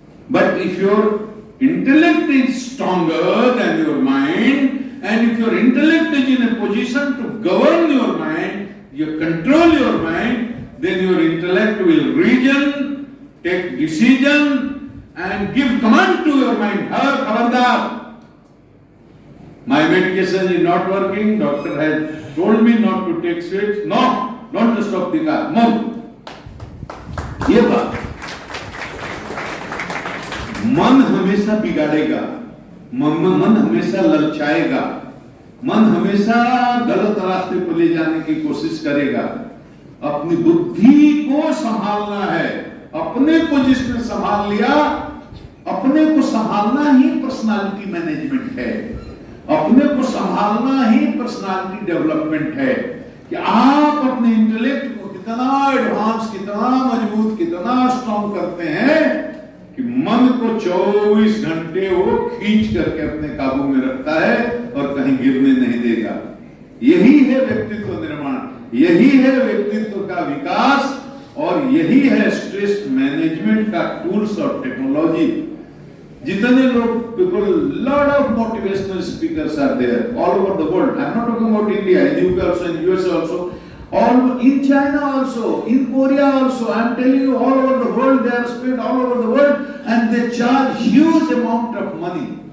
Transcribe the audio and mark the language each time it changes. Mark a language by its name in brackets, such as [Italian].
[English] But if your intellect is stronger than your mind, and if your intellect is in a position to govern your mind, you control your mind, then your intellect will reason, take decision, and give command to your mind. Khabardar, my medication is not working. Doctor has told me not to take sweets. No, not to stop the car. Move. [Hindi] ये बात, मन हमेशा बिगाड़ेगा, मन हमेशा ललचाएगा, मन हमेशा गलत रास्ते पर ले जाने की कोशिश करेगा। अपनी बुद्धि को संभालना है। अपने को जिसने संभाल लिया अपने को संभालना ही पर्सनालिटी मैनेजमेंट है, अपने को संभालना ही पर्सनालिटी डेवलपमेंट है कि आप अपने इंटेलेक्ट को कितना एडवांस, कितना मजबूत, कितना स्ट्रॉन्ग करते हैं कि मन को 24 घंटे वो खींच करके अपने काबू में रखता है और कहीं गिरने नहीं देगा। यही है व्यक्तित्व निर्माण, यही है व्यक्तित्व का विकास, और यही है स्ट्रेस मैनेजमेंट का टूल्स और टेक्नोलॉजी। जितने लोग, [English] people, lot of motivational speakers are there all over the world. I'm not talking about India, in UK also, in US also, all in China also, in Korea also. I'm telling you, all over the world, they are spread all over the world, and they charge huge amount of money.